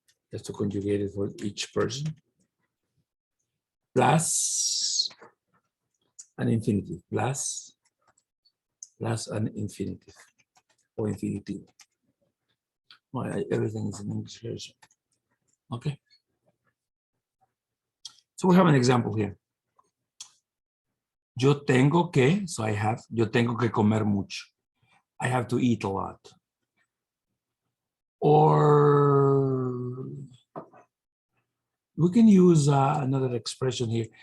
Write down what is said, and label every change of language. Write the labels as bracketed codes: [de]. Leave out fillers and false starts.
[en] Just to conjugate it for each person, plus an infinitive, plus an infinitive or infinitive. Well, everything is in English version. Okay. So we have an example here. [es] Yo tengo que, [en] so I have, [es] yo tengo que comer mucho. [en] I have to eat a lot. Or we can use another expression here.